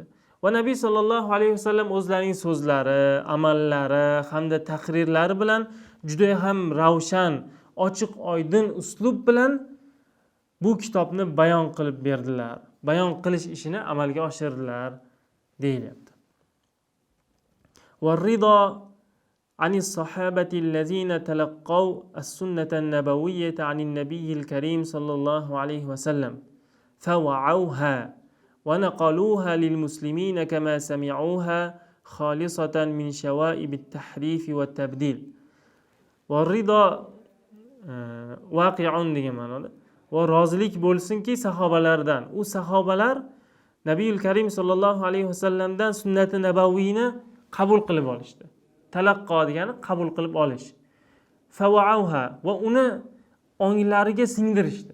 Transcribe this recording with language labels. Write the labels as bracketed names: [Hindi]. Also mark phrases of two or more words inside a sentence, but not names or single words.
[Uzbek] Va Nabiy [Arabic] صلى الله عليه وسلم [Uzbek] o'zlarining so'zlari, amallari hamda taqrirlari bilan juda ham ravshan, ochiq, oydin uslub bilan bu kitobni bayon qilib berdilar. Bayon qilish ishini amalga oshirdilar deyilyapti. [Arabic] والرضا عن الصحابة الذين تلقوا السنة النبوية عن النبي الكريم صلى الله عليه وسلم فوعوها ونقلوها للمسلمين كما سمعوها خالصة من شوائب التحريف والتبديل. والرضا واقع [Uzbek] degan ma'noda. Va rozilik bo'lsinki sahobalardan. U sahobalar [Arabic] النبي الكريم صلى الله عليه وسلم [Uzbek] sunnati nabaviyni qabul qilib olishdi. Talaqqo degani qabul qilib olish. Fawa'uha va uni onglariga singdirishdi.